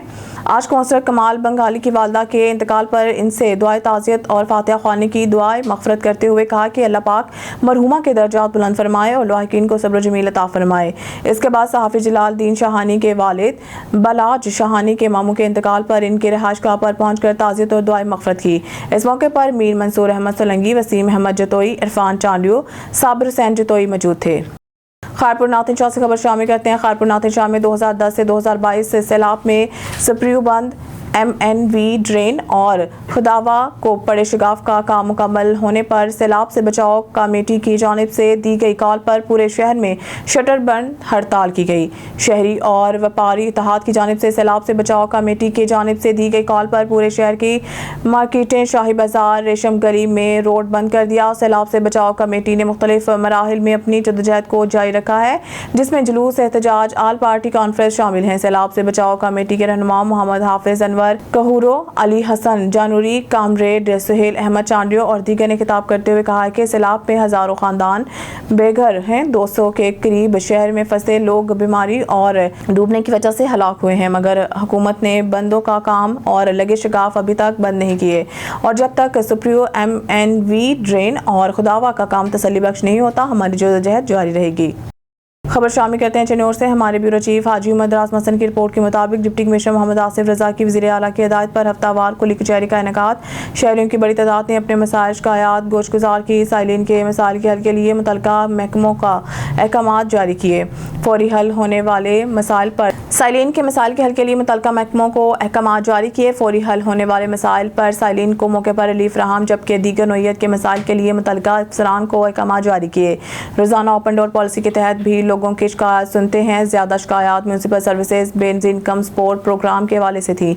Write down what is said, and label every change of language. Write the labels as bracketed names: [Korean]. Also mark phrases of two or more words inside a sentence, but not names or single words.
[Urdu] آج کونسلر کمال بنگالی کی والدہ کے انتقال پر ان سے دعائے تعزیت اور فاتحہ خوانی کی دعائے مغفرت کرتے ہوئے کہا کہ اللہ پاک مرحومہ کے درجات بلند فرمائے اور لاحقین کو صبر جمیل عطا فرمائے. اس کے بعد صحافی جلال الدین شاہانی کے والد بلاج شاہانی کے ماموں کے انتقال پر ان کے رہائش گاہ پر پہنچ کر تعزیت اور دعائے مغفرت کی. اس موقع پر میر منصور احمد سولنگی، وسیم احمد جتوئی، عرفان چانڈیو، صابر حسین جتوئی موجود تھے. کھارپور ناتن شاہ سے خبر شامل کرتے ہیں۔ کھارپور ناتن شاہ میں 2010 سے 2022 سے سیلاب میں سپریو بند، MNV ڈرین اور خداوا کو پڑے شگاف کا کام مکمل ہونے پر سیلاب سے بچاؤ کمیٹی کی جانب سے دی گئی کال پر پورے شہر میں شٹر بند ہڑتال کی گئی. شہری اور بیوپاری اتحاد کی جانب سے سیلاب سے بچاؤ کمیٹی کی جانب سے دی گئی کال پر پورے شہر کی مارکیٹیں، شاہی بازار، ریشم گلی میں روڈ بند کر دیا. سیلاب سے بچاؤ کمیٹی نے مختلف مراحل میں اپنی جدوجہد کو جاری رکھا ہے، جس میں جلوس، احتجاج, [English] All Party Conference [Urdu] شامل ہیں. سیلاب سے بچاؤ کمیٹی کے رہنما محمد حافظ انور کہورو، علی حسن جانوری، کامریڈ سہیل احمد چانڈیو اور دیگر نے خطاب کرتے ہوئے کہا کہ سیلاب میں ہزاروں خاندان بے گھر ہیں. 200 کے قریب شہر میں پھنسے لوگ بیماری اور ڈوبنے کی وجہ سے ہلاک ہوئے ہیں، مگر حکومت نے بندوں کا کام اور لگے شگاف ابھی تک بند نہیں کیے اور جب تک سپریو MNV ڈرین اور خداوا کا کام تسلی بخش نہیں ہوتا ہماری جدوجہد جاری رہے گی. خبر شامل کرتے ہیں چنور سے ہمارے بیورو چیف حاجی مدراس مسن کی رپورٹ کے مطابق [English] Deputy Commissioner [Urdu] محمد آصف رضا کی وزیر اعلیٰ کی ہدایت پر ہفتہ وار کھلی کچہری کا انعقاد. شہریوں کی بڑی تعداد نے اپنے مسائل شکایت گوش گزار کی. سائلین کے مسائل کے حل کے لیے متعلقہ محکموں کا احکامات جاری کیے. فوری حل ہونے والے مسائل پر سائلین کے مسائل کے حل کے لیے متعلقہ محکموں کو احکامات جاری کیے. فوری حل ہونے والے مسائل پر سائلین کو موقع پر ریلیف فراہم، جبکہ دیگر نوعیت کے مسائل کے لیے متعلقہ افسران کو احکامات جاری کیے. روزانہ [English] open door policy [Urdu] کے تحت بھی لوگوں کی شکایات سنتے ہیں. زیادہ شکایات [English] municipal services [Urdu] بینزین کم سپورٹ پروگرام کے حوالے سے تھی.